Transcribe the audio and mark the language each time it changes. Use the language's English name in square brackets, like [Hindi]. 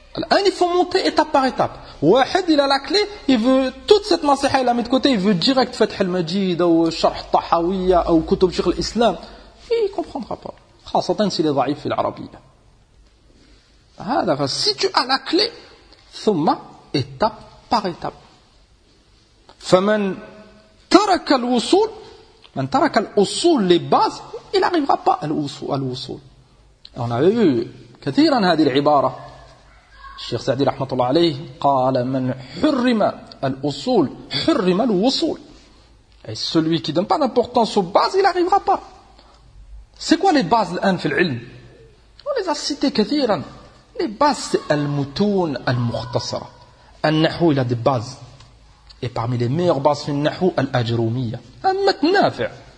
[French] Un, il faut monter étape par étape. Wahed, il a la clé, il veut toute cette nasiha, il la met de côté, il veut direct fath al-majid ou sharh tahawiyya ou kutub shikh al-islam. Il ne comprendra pas. [Arabic] Khasatan [French] s'il est [Arabic] daif fil arabiya. [French] Si tu as la clé, ثم étape par étape. [Arabic] فمن ترك الوصول من ترك الوصول [French] les bases il n'arrivera pas à l'oussoul. On avait vu [Arabic] كثيراً هذه العبارة. الشيخ سعدي رحمة الله عليه قال من حرم الأصول حرم الوصول. [French] Et celui qui donne pas d'importance aux bases, il n'arrivera pas. C'est quoi les bases [Arabic] الآن في العلم؟ [French] On les a citées كثيراً. Les bases c'est [Arabic] المتون المختصرة. [French] النحو il a des bases. Et parmi les meilleures bases [Arabic] في النحو الأجرومية. [French] Un mot نافع.